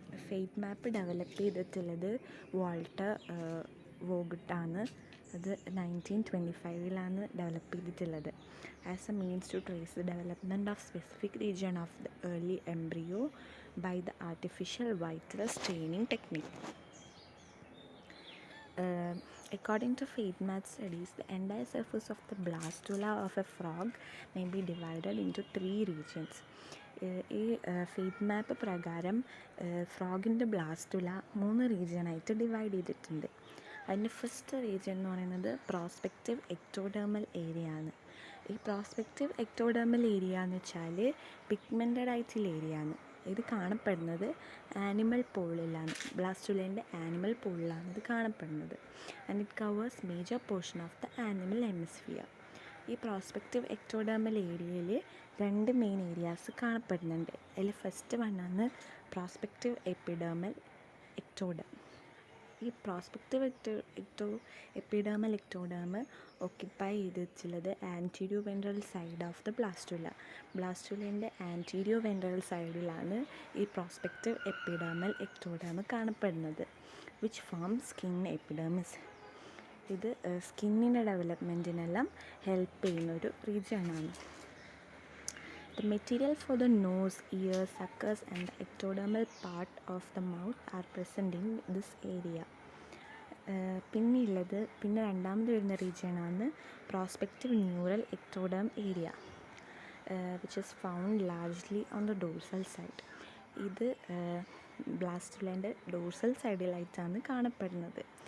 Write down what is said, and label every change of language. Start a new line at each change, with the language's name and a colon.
Malayalam: Fate മാപ്പ് develop ചെയ്തിട്ടുള്ളത് Walter വോഗട്ടാണ്. അത് 1925 develop ചെയ്തിട്ടുള്ളത്.
English: As a means to trace the development of specific region of the early embryo by the artificial vital staining technique. According to fate map studies, the entire surface of the blastula of a frog may be divided into 3 regions.
Malayalam: ഈ fate മാപ്പ് പ്രകാരം ഫ്രോഗിൻ്റെ blastula 3 റീജിയനായിട്ട് divide ചെയ്തിട്ടുണ്ട്. അതിൻ്റെ first region എന്ന് പറയുന്നത് prospective ectodermal area ആണ്. ഈ prospective ectodermal area എന്ന് വെച്ചാൽ പിഗ്മെൻറ്റഡ് ആയിട്ടുള്ള ഏരിയ ആണ്. ഇത് കാണപ്പെടുന്നത് ആനിമൽ പോളിലാണ്, ബ്ലാസ്റ്റുലേൻ്റെ ആനിമൽ പോളിലാണ് ഇത് കാണപ്പെടുന്നത്.
English: And it covers major portion of the animal hemisphere.
Malayalam: ഈ പ്രോസ്പെക്റ്റീവ് എക്ടോഡെർമൽ ഏരിയയിൽ 2 മെയിൻ ഏരിയാസ് കാണപ്പെടുന്നുണ്ട്. അതിൽ ഫസ്റ്റ് വണ്ണാണ് പ്രോസ്പെക്റ്റീവ് എപ്പിഡെർമൽ എക്ടോഡെർം. ഈ പ്രോസ്പെക്റ്റീവ് എപ്പിഡെർമൽ എക്ടോഡെർം ഓക്യുപ്പൈ ചെയ്തിട്ടുള്ളത് antero ventral side of the ബ്ലാസ്റ്റുലേൻ്റെ antero ventral സൈഡിലാണ് ഈ പ്രോസ്പെക്റ്റീവ് എപ്പിഡെർമൽ എക്ടോഡെർം കാണപ്പെടുന്നത്,
English: Which form skin epidermis.
Malayalam: ഇത് സ്കിന്നിൻ്റെ ഡെവലപ്മെൻറ്റിനെല്ലാം ഹെൽപ്പ് ചെയ്യുന്നൊരു റീജിയനാണ്.
English: The material for the nose, ears, suckers and the ectodermal part of the mouth are present in this area.
Malayalam: പിന്നെ രണ്ടാമത് വരുന്ന റീജിയനാണ് prospective neural എക്ടോഡെർം area,
English: Which is found largely on the dorsal side.
Malayalam: ഇത് ബ്ലാസ്റ്റുലേൻ്റെ dorsal സൈഡിലായിട്ടാണ് കാണപ്പെടുന്നത്.